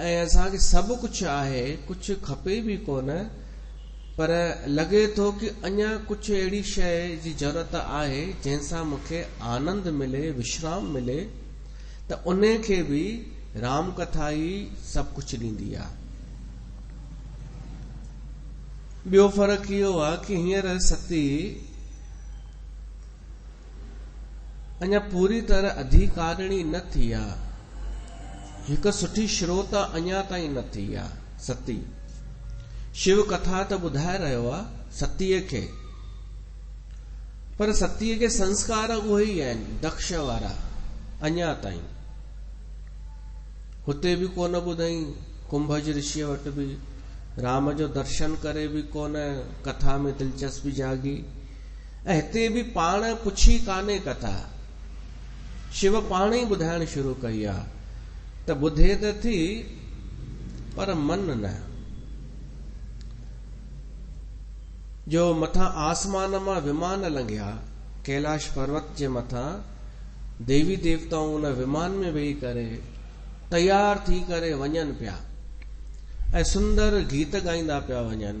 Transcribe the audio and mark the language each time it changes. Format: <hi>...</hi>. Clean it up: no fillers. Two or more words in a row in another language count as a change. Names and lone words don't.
<sd>ऐं असांखे सभु कुछ आहे, कुछ खपे भी कोन, पर लगे थो कि अञा कुछ अहिड़ी शइ जी ज़रूरत आहे जंहिंसां मूंखे आनंद मिले, विश्राम मिले, त उन खे भी राम कथा ई सभु कुछ ॾींदी आहे। ॿियो फर्क़ु इहो आहे कि हींअर सती अञा पूरी तरह अधिकारिणी न थी आहे। हिकु सुठी श्रोता अञा ताईं न थी आहे सती। शिव कथा त ॿुधाए रहियो आहे सतीअ खे, पर सतीअ के संस्कार उहे ई आहिनि दक्ष वारा अञा ताईं। हुते भी कोन ॿुधई, कुंभज ऋषिअ वटि भी राम जो दर्शन करे भी कोन, कथा में दिलचस्पी जागी। ऐं हिते बि पाण पुछी कान्हे कथा, शिव पाण ई ॿुधाइण शुरू कई आहे त ॿुधे त थी पर मन न। जो मथां आसमान मां विमान लंघिया, कैलाश पर्वत जे मथां देवी देवताऊं उन विमान में वेही करे तैयार थी करे वञनि पिया ऐं सुंदर गीत गाईंदा पिया वञनि।</sd>